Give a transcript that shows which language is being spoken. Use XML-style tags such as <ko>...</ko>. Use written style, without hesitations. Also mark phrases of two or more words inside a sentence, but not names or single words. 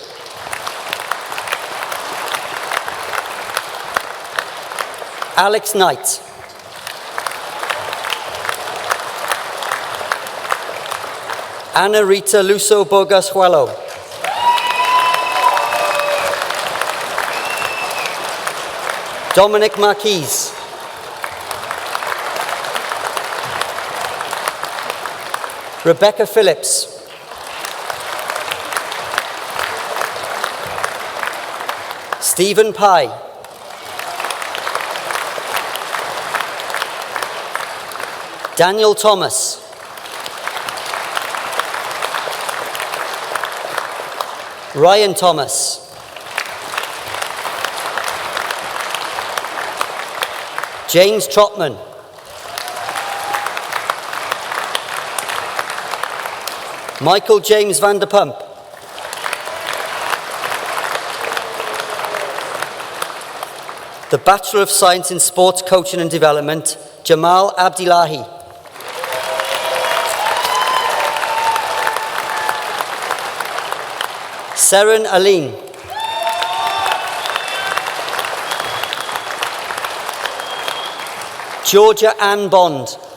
<en>Alex Knight. Ana Rita Luso Bogashuelo. Dominic Marquise. Rebecca Phillips. Stephen Pye. Daniel Thomas. Ryan Thomas. James Trotman. Michael James van der Pump. The Bachelor of Science in Sports Coaching and Development, Jamal Abdillahi. Seren Aline. Georgia Ann Bond.</en>